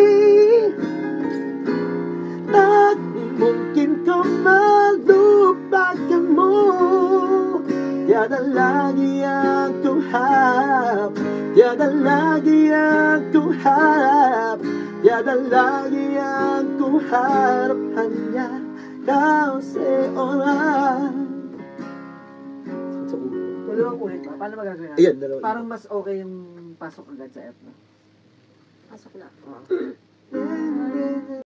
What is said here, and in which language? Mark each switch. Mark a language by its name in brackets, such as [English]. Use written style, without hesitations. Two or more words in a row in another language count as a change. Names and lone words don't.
[Malay] tak mungkin kau melupakanmu, tiada lagi yang ku harap, tiada lagi yang ku harap, tiada lagi yang ku harap, hanya kau seorang. [Filipino] Dalawang ulit ba? Paano magagawin natin? Ayan, dalawa. Parang mas okay yung pasok agad sa F, no? Pasok na. Oo.